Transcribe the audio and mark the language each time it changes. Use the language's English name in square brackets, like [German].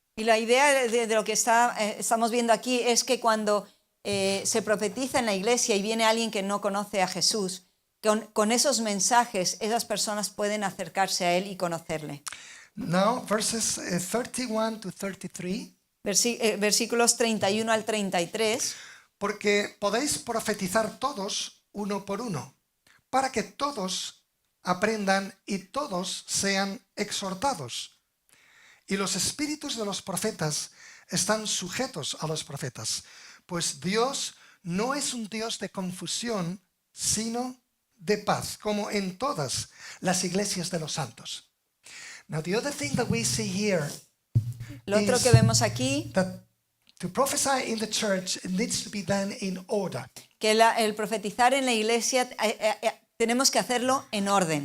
[Spanish] Y la idea de lo que estamos viendo aquí es que cuando se profetiza en la iglesia y viene alguien que no conoce a Jesús, con esos mensajes esas personas pueden acercarse a Él y conocerle. [English] Now, verses 31 to 33. [Spanish] Versículos 31 al 33. Porque podéis profetizar todos uno por uno, para que todos aprendan y todos sean exhortados. Y los espíritus de los profetas están sujetos a los profetas, pues Dios no es un Dios de confusión, sino de paz, como en todas las iglesias de los santos. [English] Now, the other thing that we see here [Spanish] Lo otro [English] is [Spanish] que vemos aquí, [English] that to prophesy in the church, it needs to be done in order. [Spanish] que el profetizar en la iglesia tenemos que hacerlo en orden.